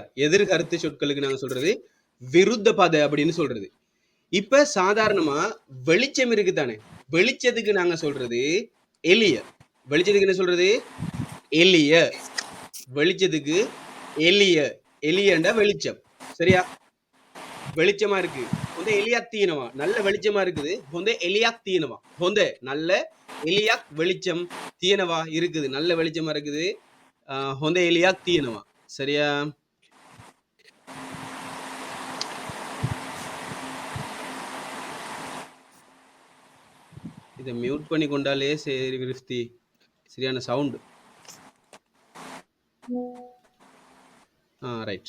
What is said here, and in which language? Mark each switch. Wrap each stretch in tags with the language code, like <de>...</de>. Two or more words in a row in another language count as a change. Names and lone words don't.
<ta>எதிர்கருத்து சொற்களுக்கு நாங்க சொல்றது</ta> <si>විරුද්ධ පද</si> <ta>அப்படின்னு சொல்றது. இப்ப சாதாரணமா வெளிச்சம் இருக்கு தானே? வெளிச்சத்துக்கு நாங்க சொல்றது எளிய. வெளிச்சத்துக்கு என்ன சொல்றது? எளிய. வெளிச்சத்துக்கு எளிய. எளியண்டா வெளிச்சம். சரியா? வெளிச்சமா இருக்கு.</ta> <si>හොඳ එළියක් තියෙනවා.</si> <ta>நல்ல வெளிச்சமா இருக்குது.</ta> <si>හොඳ එළියක් තියෙනවා. හොඳ நல்ல එළියක් வெளிச்சம் තියෙනවා இருக்குது.</si> <ta>நல்ல வெளிச்சமா இருக்குது.</ta> <si>හොඳ එළියක් තියෙනවා.</si> <ta>சரியா? இத மியூட் பண்ணி கொண்டாலே சரி கிறிஸ்தி. சரியான</ta> <en>sound. right.</en>